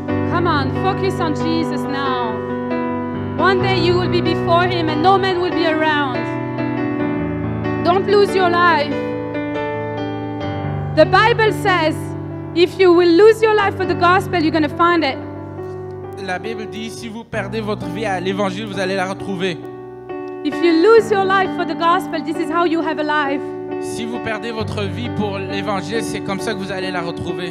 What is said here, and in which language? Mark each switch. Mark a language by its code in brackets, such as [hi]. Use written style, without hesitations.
[en] Come on, focus on Jesus now. One day you will be before him and no man will be around. Don't lose your life. The Bible says, if you will lose your life for the gospel, you're going to find it. [fr] La Bible dit, si vous perdez votre vie à l'évangile, vous allez la retrouver. [en] If you lose your life for the gospel, this is how you have a life. [fr] Si vous perdez votre vie pour l'évangile, c'est comme ça que vous allez la retrouver.